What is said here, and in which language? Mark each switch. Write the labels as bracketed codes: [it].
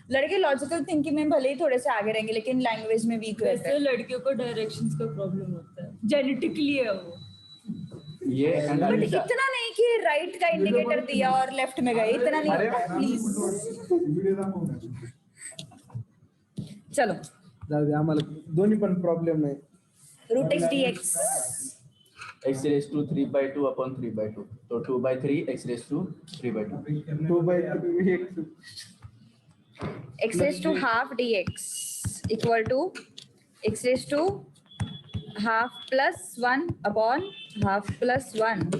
[hi] लड़के logical thinking में भले ही थोड़े से आगे रहेंगे लेकिन लैंग्वेज में वीक रहते वैसे हैं. लड़कियों को डायरेक्शंस का प्रॉब्लम होता है, जेनेटिकली है वो. ये बट इतना नहीं कि राइट का इंडिकेटर दिया और लेफ्ट में गए, इतना नहीं होता है प्लीज. [mr] व्हिडिओ दाखव. [hi] चलो [mr] जाऊ दे, आम्हाला दोन्ही पण प्रॉब्लेम नाही. [en] Root x d x x raised to 3 by 2 upon 3 by 2. तो 2 by 3 x raised to 3 by 2. 2/3 x raised to half dx equal to x raised to half plus 1 upon half plus 1